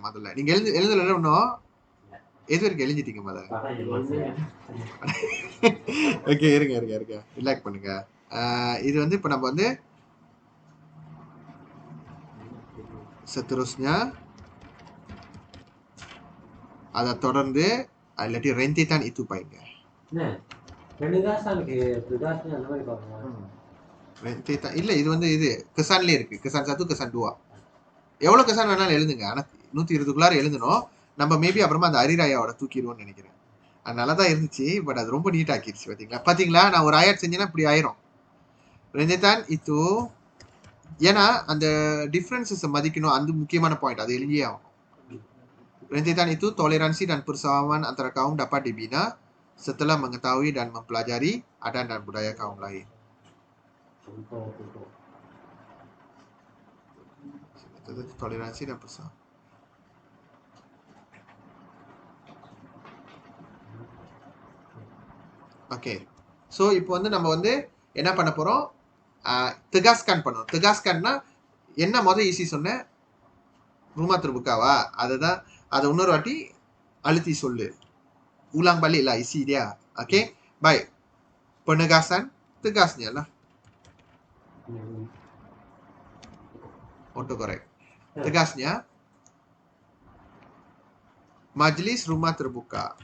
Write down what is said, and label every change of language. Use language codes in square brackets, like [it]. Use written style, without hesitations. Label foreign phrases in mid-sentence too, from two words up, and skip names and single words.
[ta] முதல்ல நீங்க எழுதல இன்னும் எது வரைக்கும் எழுதிட்டீங்க முதல்ல? ஓகே இருங்க ரிலாக்ஸ் பண்ணுங்க. இது வந்து இப்ப நம்ம வந்து seterusnya அதை தொடர்ந்து இல்லாட்டி [ms] rentetan itu [ta] பாருங்க. rentetan இல்ல இது வந்து இது kesanலே இருக்கு. kesan 1 kesan 2 எவ்வளவு kesan வேணாலும் எழுதுங்க. ஆனா 120க்குள்ளார எழுதணும். நம்ம மேபி அப்புறமா அந்த அரிராயாவோட தூக்கிடுவோம்னு நினைக்கிறேன். அது நல்லா தான் இருந்துச்சு. பட் அது ரொம்ப நீட் ஆக்கிடுச்சு. பாத்தீங்களா நான் ஒரு ஆயட் செஞ்சேன்னா இப்படி ஆயிரும். [ms] rentetan itu [ta] ஏன்னா அந்த டிஃபரன்சஸ் மதிக்கணும். அந்த முக்கியமான பாயிண்ட் அது எழுதியே ஆகும். [ms] rentetan itu toleransi dan persamaan antara kaum dapat dibina setelah mengetahui dan mempelajari adat dan budaya kaum lain. Toleransi dan persamaan. [ta] ஓகே ஸோ இப்போ வந்து நம்ம வந்து என்ன பண்ண போறோம்? tegaskan பண்ணணும். tegaskanனா என்ன முதல் ஈஸி சொன்னேன்? [ms] rumah terbukaவா? [ta] அதுதான் அதை இன்னொரு வாட்டி அழுத்தி சொல்லு. [ms] ulang balik lah isi dia. Okay, baik. Penegasan tegasnya lah. [en] Autocorrect. [ms] Tegasnya Majlis rumah terbuka.